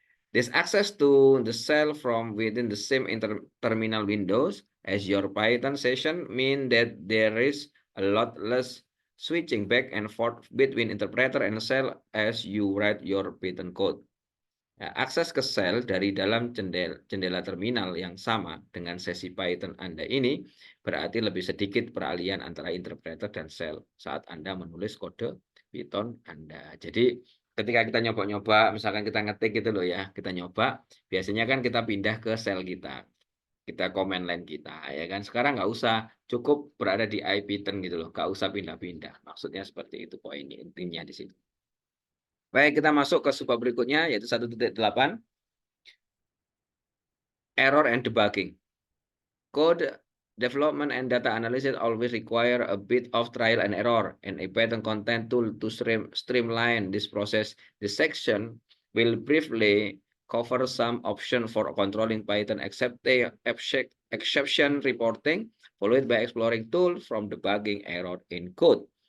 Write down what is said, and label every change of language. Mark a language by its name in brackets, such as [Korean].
[English] This access to the cell from within the same terminal windows as your Python session mean that there is a lot less switching back and forth between interpreter and cell as you write your Python code. [Indonesian] Ya, akses ke sel dari dalam jendela terminal yang sama dengan sesi Python Anda ini berarti lebih sedikit peralihan antara interpreter dan sel saat Anda menulis kode Python Anda. Jadi ketika kita nyoba-nyoba, misalkan kita ngetik gitu loh ya, kita nyoba, biasanya kan kita pindah ke sel kita command line kita, ya kan. Sekarang nggak usah, cukup berada di IPython gitu loh, nggak usah pindah-pindah. Maksudnya seperti itu poinnya, intinya di situ. Baik, kita masuk ke subbab berikutnya, yaitu 1.8. [English] Error and debugging. Code development and data analysis always require a bit of trial and error, and a Python content tool to streamline this process. This section will briefly cover some options for controlling Python exception reporting, followed by exploring tools from debugging error in code.